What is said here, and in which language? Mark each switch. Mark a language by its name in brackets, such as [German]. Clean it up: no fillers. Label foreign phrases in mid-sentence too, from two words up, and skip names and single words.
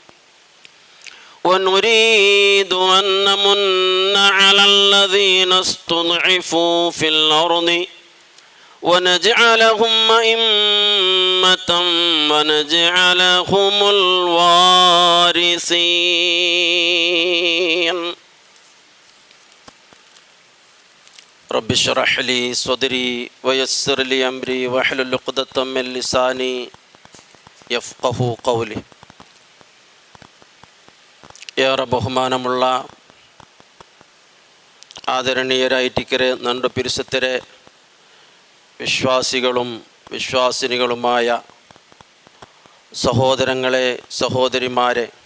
[Arabic] ونريد أن نمن على الذين استضعفوا في الأرض ونجعلهم أئمة ونجعلهم الوارثين. رب اشرح لي صدري ويسر لي أمري واحلل عقدة من لساني يفقهوا قولي. [Malayalam] ഏറെ ബഹുമാനമുള്ള ആദരണീയരായിട്ടിക്കരെ നന്ദ പിരിസത്തിരെ വിശ്വാസികളും വിശ്വാസിനികളുമായ സഹോദരങ്ങളെ, സഹോദരിമാരെ,